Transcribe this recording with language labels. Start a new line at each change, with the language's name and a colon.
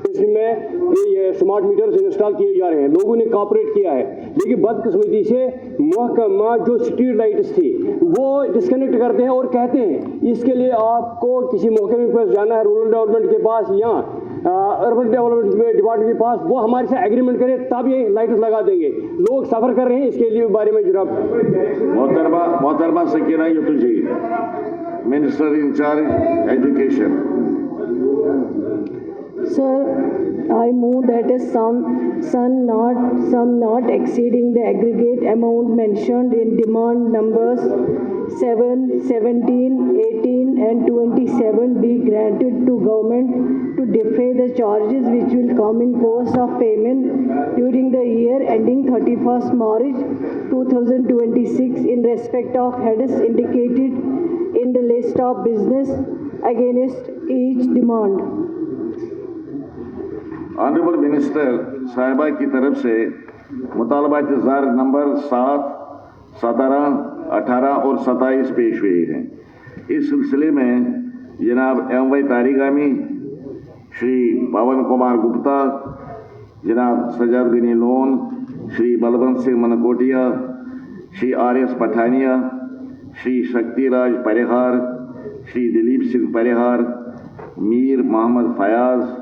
Hindi: में ये smart meters install किए जा रहे हैं, लोगों ने कॉपरेट किया है, लेकिन बदकिस्मती से महकमा जो स्ट्रीट लाइट्स थी वो डिस्कनेक्ट करते हैं और कहते हैं इसके लिए आपको किसी महकमे के पास जाना है, रूरल डेवलपमेंट के पास या अर्बन डेवलपमेंट डिपार्टमेंट के पास, वो हमारे से एग्रीमेंट करे तब ये लाइट्स लगा देंगे। लोग सफर कर रहे हैं, इसके लिए बारे में जरा मोहतरमा सकीना यूसुफ जी, minister in charge education.
English: Sir, I move that a sum not exceeding the aggregate amount mentioned in demand numbers 7, 17, 18 and 27 be granted to government to defray the charges which will come in course of payment during the year ending 31st March 2026 in respect of heads indicated in the list of business against each demand.
Hindi: Honourable minister साहिबा की तरफ से मुतालबात ज़ार number 7, 17, 18 और 27 पेश हुए हैं। इस सिलसिले में जनाब MY तारिगामी, श्री पवन कुमार गुप्ता, जनाब सजादगनी लोन, श्री बलवंत सिंह मनकोटिया, श्री RS पठानिया, श्री शक्तिराज परिहार, श्री दिलीप सिंह परिहार, मीर मोहम्मद फयाज,